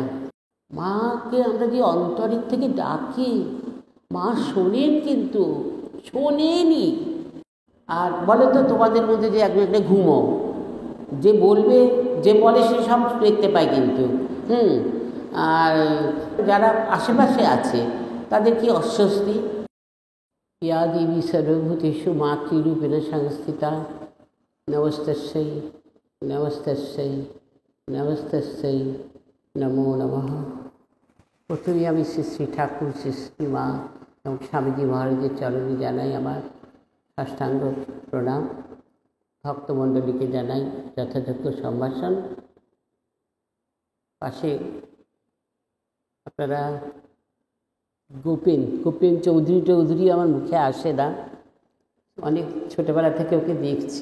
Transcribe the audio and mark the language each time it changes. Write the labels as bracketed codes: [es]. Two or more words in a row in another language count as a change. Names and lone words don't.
[bn] মাকে আমরা যে অন্তরের থেকে ডাকি, মা শোনেন, কিন্তু শোনেনি। আর বলে তো তোমাদের মধ্যে যে একজন একটা ঘুমো, যে বলবে, যে বলে সে সব দেখতে পায় কিন্তু। আর যারা আশেপাশে আছে তাদের কি অস্বস্তি। [sa] या देवी सर्वभूतेषु मातृरूपेण संस्थिता नमस्तस्यै नमस्तस्यै नमस्तस्यै नमो नमः। [bn] প্রথমে আমি শ্রী শ্রী ঠাকুর, শ্রী শ্রী মা এবং স্বামীজি মহারাজের চরণে জানাই আমার সাষ্টাঙ্গ প্রণাম। ভক্তমণ্ডলীকে জানাই যথাযোগ্য সম্ভাষণ। পাশে আপনারা গোপেন চৌধুরী আমার মুখে আসে না, অনেক ছোটোবেলা থেকে ওকে দেখছি।